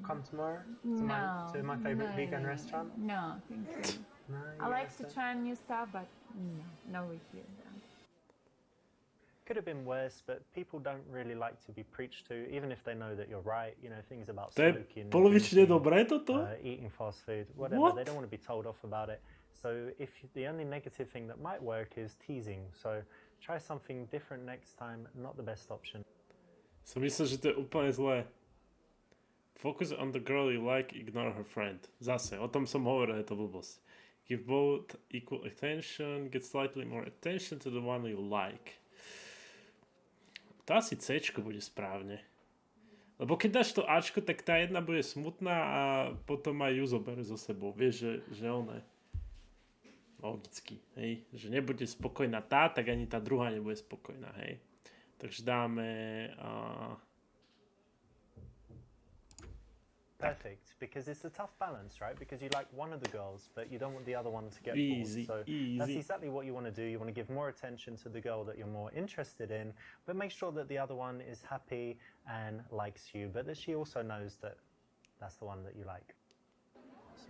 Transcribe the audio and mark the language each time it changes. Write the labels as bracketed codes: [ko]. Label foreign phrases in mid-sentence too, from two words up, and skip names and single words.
[en] Come tomorrow to No. my favorite vegan no, restaurant? No, thank you. No, I like to yes, try new stuff, but no with you. Could have been worse, but people don't really like to be preached to, even if they know that you're right. You know, things about [sk] To je [en] smoking, [sk] polovične [en] drinking, [sk] dobré toto? [en] eating fast food, whatever. What? They don't want to be told off about it. So if the only negative thing that might work is teasing. So try something different next time. Not the best option. [sk] Som myslel, že to je úplne zlé. [en] Focus on the girl you like, ignore her friend. [sk] Zase, o tom som hovoril, je to blbosť. [en] Give both equal attention, get slightly more attention to the one you like. [sk] To asi Cčko bude správne. Lebo keď dáš to Ačko, tak tá jedna bude smutná a potom aj ju zoberie so sebou. Vieš, že ona je logicky, hej. Že nebude spokojná tá, tak ani tá druhá nebude spokojná, hej. Takže dáme... [en] Perfect, because it's a tough balance, right? Because you like one of the girls, but you don't want the other one to get Easy, bored. So that's easy. exactly what you want to do. You want to give more attention to the girl that you're more interested in, but make sure that the other one is happy and likes you, but that she also knows that that's the one that you like.